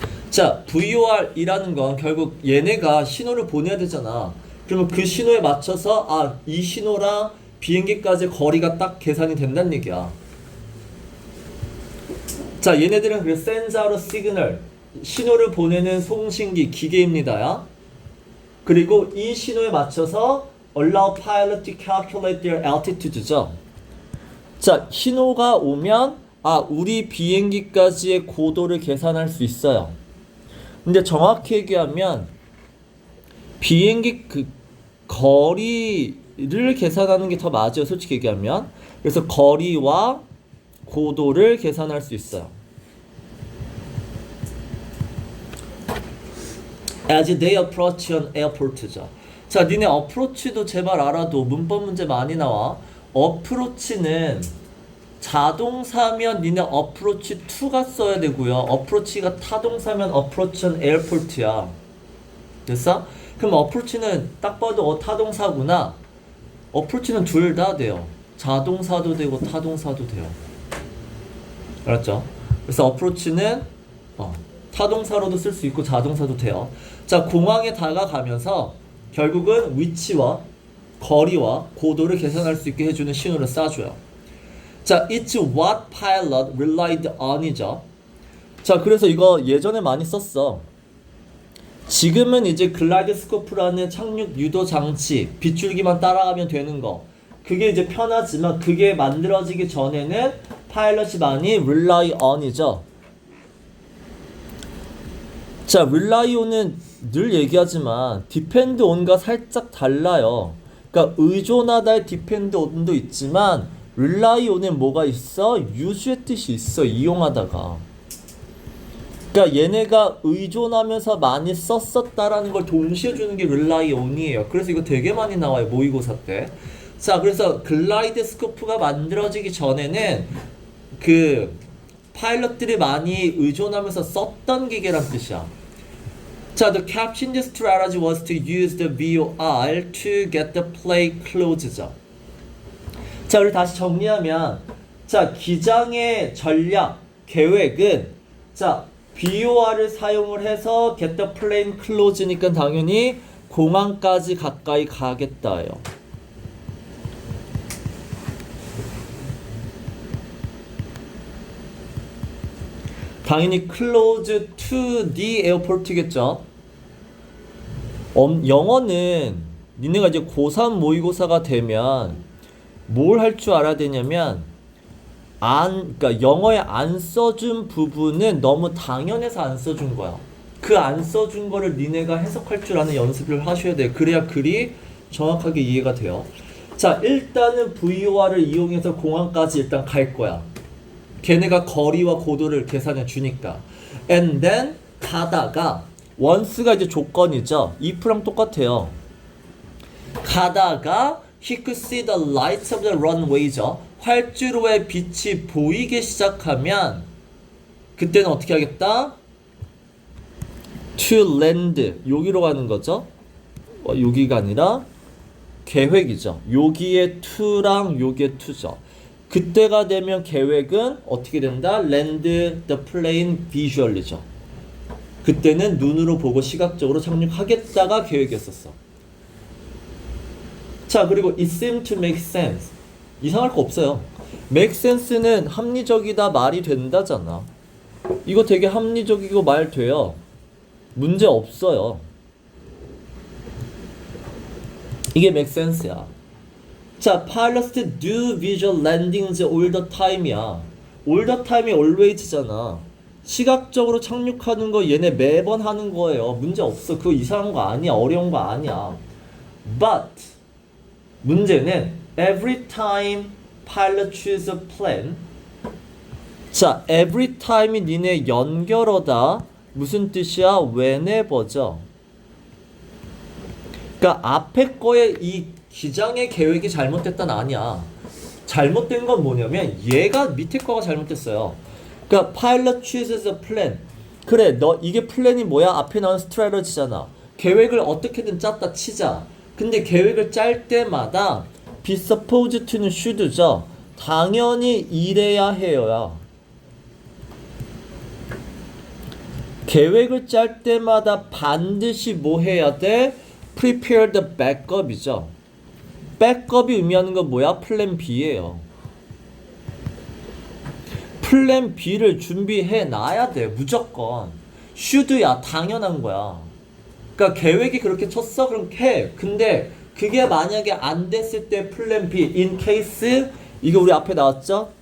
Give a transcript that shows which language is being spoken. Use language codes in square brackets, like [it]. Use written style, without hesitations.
[ko] 자, VOR이라는 건 결국 얘네가 신호를 보내야 되잖아. 그러면 그 신호에 맞춰서 이 신호랑 비행기까지 거리가 딱 계산이 된다는 얘기야. 자, 얘네들은 그 [en] sends out a signal, [ko] 신호를 보내는 송신기 기계입니다. 그리고 이 신호에 맞춰서 [en] allow pilot to calculate their altitude죠. [ko] 자, 신호가 오면 우리 비행기까지의 고도를 계산할 수 있어요. 근데 정확히 얘기하면 비행기 그 거리 거리를 계산하는 게 더 맞아요. 솔직히 얘기하면. 그래서 거리와 고도를 계산할 수 있어요. [en] As they approach an airport죠. [ko] 자, 니네 approach도 제발 알아도 문법 문제 많이 나와. approach는 자동사면 니네 approach to가 써야 되고요. [en] approach가 타동사면 approach an airport야. [ko] 됐어? 그럼 approach는 딱 봐도 타동사구나. approach는 둘 다 돼요. 자동사도 되고 타동사도 돼요. 알았죠? 그래서 approach는 타동사로도 쓸 수 있고 자동사도 돼요. 자, 공항에 다가가면서 결국은 위치와 거리와 고도를 계산할 수 있게 해주는 신호를 쏴줘요. [en] 자, it's what pilot relied on이죠. [ko] 자, 그래서 이거 예전에 많이 썼어. 지금은 이제 글라이드스코프라는 착륙 유도 장치, 빗줄기만 따라가면 되는 거. 그게 이제 편하지만 그게 만들어지기 전에는 파일럿이 많이 rely on이죠. 자, rely on은 늘 얘기하지만 depend on과 살짝 달라요. 그러니까 의존하다의 depend on도 있지만 rely on엔 뭐가 있어? use의 뜻이 있어. 이용하다가. 그러니까 얘네가 의존하면서 많이 썼었다라는 걸 동시에 주는 게 rely on이에요. 그래서 이거 되게 많이 나와요. 모의고사 때. 자, 그래서 글라이드스코프가 만들어지기 전에는 그 파일럿들이 많이 의존하면서 썼던 기계란 뜻이야. [en] 자, the caption strategy was to use the VOR to get the plane closed죠. [ko] 자, 우리 다시 정리하면, 자, 기장의 전략, 계획은, 자, VOR을 사용을 해서 [en] get the plane closed [ko] 니까 당연히 공항까지 가까이 가겠다예요. [en] 당연히 close to the airport겠죠. [ko] 영어는 니네가 이제 고3 모의고사가 되면 뭘 할 줄 알아야 되냐면 그러니까 영어에 안 써준 부분은 너무 당연해서 안 써준 거야. 그 안 써준 거를 니네가 해석할 줄 아는 연습을 하셔야 돼요. 그래야 글이 정확하게 이해가 돼요. 자, 일단은 VOR을 이용해서 공항까지 일단 갈 거야. 걔네가 거리와 고도를 계산해 주니까. [en] And then [ko] 가다가 once가 이제 조건이죠. if랑 똑같아요. 가다가 [en] he could see the lights of the runway죠. [ko] 활주로의 빛이 보이기 시작하면 그때는 어떻게 하겠다? to land 여기로 가는 거죠. 여기가 아니라 계획이죠. 여기에 to랑 여기에 to죠. 그때가 되면 계획은 어떻게 된다? [en] land the plane visually죠. [ko] 그때는 눈으로 보고 시각적으로 착륙하겠다가 계획이었었어. [en] 자, 그리고 it seemed to make sense. [ko] 이상할 거 없어요. make sense는 합리적이다, 말이 된다잖아. 이거 되게 합리적이고 말 돼요. 문제 없어요. 이게 make sense야. [en] 자, pilots do visual landings all the time이야. all the time이 always잖아. [ko] 시각적으로 착륙하는 거 얘네 매번 하는 거예요. 문제 없어. 그거 이상한 거 아니야. 어려운 거 아니야. But 문제는 [en] every time pilot choose a plan. [ko] 자, every time이 니네 연결어다. 무슨 뜻이야? whenever죠. 그러니까 앞에 거에 이 기장의 계획이 잘못됐다는 아니야. 잘못된 건 뭐냐면 얘가 밑에 거가 잘못됐어요. 그러니까 [en] pilot chooses a plan. [ko] 그래, 너 이게 플랜이 뭐야? 앞에 나온 스트래터지잖아. 계획을 어떻게든 짰다 치자. 근데 계획을 짤 때마다 be supposed to는 should죠. 당연히 이래야 해요야. 계획을 짤 때마다 반드시 뭐 해야 돼? [en] prepare the backup이죠. [ko] 백업이 의미하는 건 뭐야? 플랜 B예요. 플랜 B를 준비해 놔야 돼. 무조건. should야. 당연한 거야. 그러니까 계획이 그렇게 쳤어? 그럼 해. 근데 그게 만약에 안 됐을 때 플랜 B in case 이거 우리 앞에 나왔죠?